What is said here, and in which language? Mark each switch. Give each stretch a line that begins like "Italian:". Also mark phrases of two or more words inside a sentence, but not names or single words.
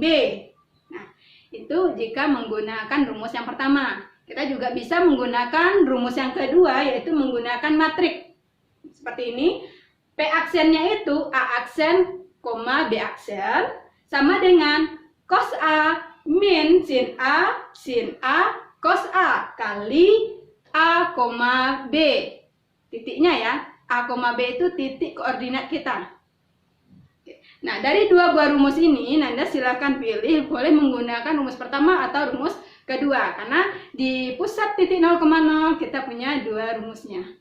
Indonesian: Itu jika menggunakan rumus yang pertama. Kita juga bisa menggunakan rumus yang kedua, yaitu menggunakan matriks. Seperti ini, P aksennya itu A aksen, B aksen, sama dengan cos A min sin A, cos A kali A, B. Titiknya ya, A, B itu titik koordinat kita. Nah, dari 2 buah rumus ini, Nanda silakan pilih, boleh menggunakan rumus pertama atau rumus kedua. Karena di pusat titik 0,0 kita punya 2 rumusnya.